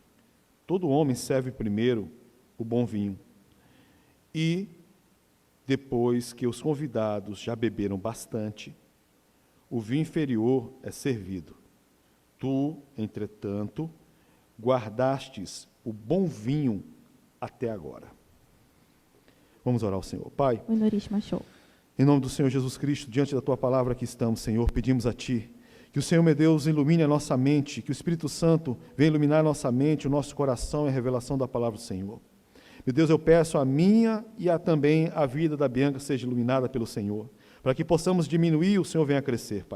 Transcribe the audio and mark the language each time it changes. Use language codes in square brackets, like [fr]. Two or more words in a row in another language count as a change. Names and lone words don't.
[pt] Todo homem serve primeiro o bom vinho, e, depois que os convidados já beberam bastante, o vinho inferior é servido. Tu, entretanto, guardastes o bom vinho até agora. Vamos orar ao Senhor. Pai, [ja] お祈りしましょう。 [pt] em nome do Senhor Jesus Cristo, diante da Tua palavra que estamos, Senhor, pedimos a Ti que o Senhor, meu Deus, ilumine a nossa mente, que o Espírito Santo venha iluminar a nossa mente, o nosso coração e a revelação da palavra do Senhor. Meu Deus, eu peço a minha e também a vida da Bianca seja iluminada pelo Senhor, para que possamos diminuir e o Senhor venha crescer, Pai.